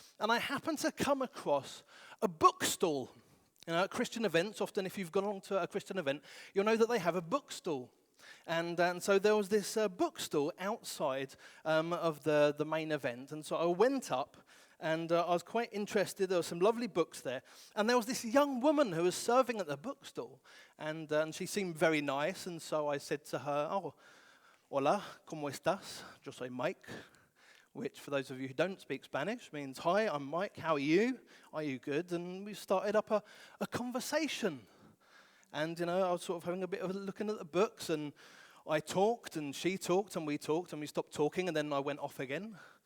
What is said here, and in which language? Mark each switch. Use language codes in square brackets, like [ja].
[en] And I happened to come across a bookstall. At Christian events, often if you've gone on to a Christian event, you'll know that they have a bookstall. And so there was this bookstall outside of the main event. And so I went up, and I was quite interested. There were some lovely books there. And there was this young woman who was serving at the bookstall. And she seemed very nice. And so I said to her, oh, [es] hola, ¿cómo estás? Yo soy Mike. [en] Which, for those of you who don't speak Spanish, means, hi, I'm Mike, how are you? Are you good? And we started up a conversation. And, I was sort of having a bit of looking at the books, and I talked, and she talked, and we stopped talking, and then I went off again.